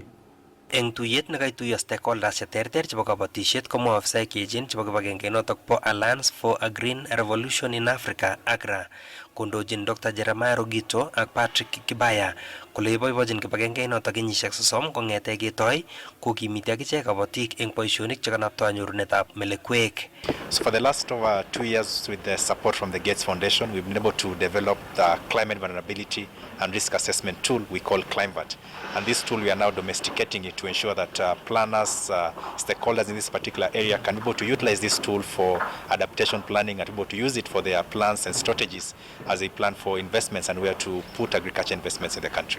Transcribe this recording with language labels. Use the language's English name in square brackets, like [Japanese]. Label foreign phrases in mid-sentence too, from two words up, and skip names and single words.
[Kalenjin] Eng tuyet nekaituyo stakeholders cheterter chebo kabatishet komwa ofisaek cheechen chebo kibagenge notok po Alliance for a Green Revolution in Africa AGRA kondochin Dr. Jeremiah Rogito ak Patrick Kibaya kole iboibochin kibagenge notok kenyisiek 30 kong'ete ketoi kokimiti akichek kabatik eng boisionik chekanaptoi nyorunetab melekwek. [English] So for the last over 2 years, with the support from the Gates Foundation, we've been able to develop the climate vulnerability and risk assessment tool we call ClimeVat. And this tool, we are now domesticating it to ensure that planners, stakeholders in this particular area can be able to utilize this tool for adaptation planning and be able to use it for their plans and strategies as they plan for investments and where to put agriculture investments in the country.